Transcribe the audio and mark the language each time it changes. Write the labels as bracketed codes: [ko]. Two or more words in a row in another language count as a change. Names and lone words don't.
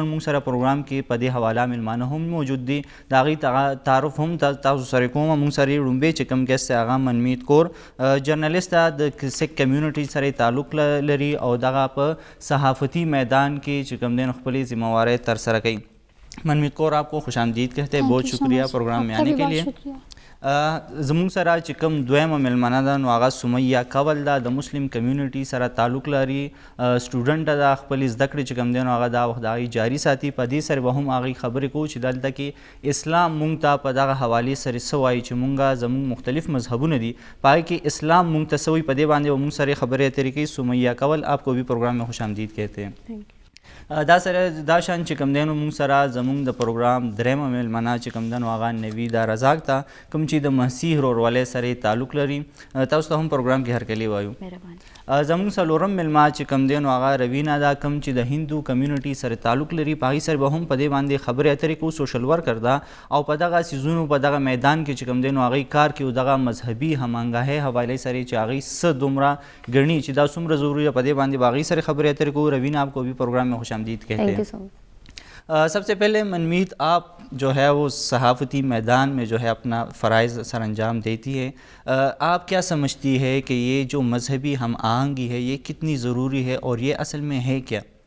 [ps] نن مونږ سره پروگرام کې په دې حواله مېلمانه هم موجود دي، د هغوی تعارف هم تاسو سره کوم. مونږ سره یې لومړی چې کوم ګیسټ دی هغه منمیت کور جرنلسټ ده، د سکھ کمیونټي سره تعلق لري او دغه په صحافتی میدان کې چې کوم دی نو خپلې ذمہواری ترسره کوي. [ur] منمیت کور آپ کو خوش آمدید کہتے ہیں، بہت شکریہ پروگرام میں آنے کے لیے. [ps] زموږ سره چې کوم دویمه مېلمنه ده نو هغه سمیه کول ده، د مسلم کمیونټي سره تعلق لري، سټوډنټ ده، خپلې زده کړې چې کوم دی نو هغه دا وخت د هغوی جاري ساتي. په دې سره به هم هغوی خبرې کوو چې دلته کې اسلام مونږ ته په دغه حوالې سره څه وایي چې مونږه زموږ مختلف مذهبونه دي په هغې کې اسلام مونږ ته څه وایي، په دې باندې به مونږ سره خبرې اترې کوي. [ur] سمیه کول آپ کو بھی پروگرام میں خوش آمدید کہتے ہیں. [ps] دا سره دا شان چې کوم دی نو مونږ سره زموږ د پروګرام درېیمه مېلمنه چې کوم دی نو هغه نویده رزاق ته کوم چې د مسیح ورورولۍ سره تعلق لري. تاسو ته هم پروګرام کې هرکلی وایو. زموږ څلورم مېلمه چې کوم دی نو هغه روینا ده، کوم چې د هندو کمیونټي سره تعلق لري، په هغې سره به هم په دې باندې خبرې اترې کوو. سوشل ورکر ده او په دغه څیزونو په دغه میدان کې چې کوم دی نو هغوی کار کوي او دغه مذهبي هماهنګۍ حوالې سره چې هغوی څه دومره ګڼي چې دا څومره ضروري ده، په دې باندې به هغوی سره خبرې اترې کوو. [ur] روینا آپ کو بھی پروگرام میں خوش آمدید کہتے ہیں. سب سے پہلے منمیت آپ جو ہے وہ صحافتی میدان میں جو ہے اپنا فرائض سر انجام دیتی ہے، آپ کیا سمجھتی ہے کہ یہ جو مذہبی ہم آہنگی ہے یہ کتنی ضروری ہے اور یہ اصل میں ہے کیا؟